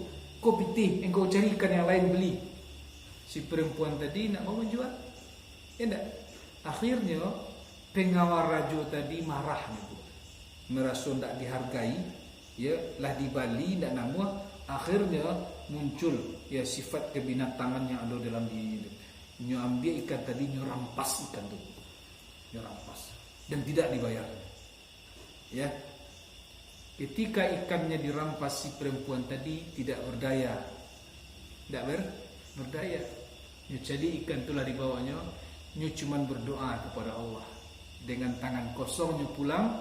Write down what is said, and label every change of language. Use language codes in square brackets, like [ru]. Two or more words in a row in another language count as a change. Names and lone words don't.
[min] Kau pitih, engkau cari ikan yang lain beli. Si perempuan tadi nak mau menjual. [id] Ya enggak? Akhirnya pengawal raja tadi marah gitu. Merasa tidak dihargai, ya, lah di Bali tidak nama. Akhirnya muncul ya sifat kebinatangan yang ada dalam diri. [min] Nyo ambil ikan tadi, nyo rampas ikan tu, nyo rampas dan tidak dibayar. [id] Ya, ketika ikannya dirampas si perempuan tadi tidak berdaya, tidak berdaya. [min] Nyo jadi ikan itulah dibawanya, nyo cuman berdoa kepada Allah dengan tangan kosong nyo pulang.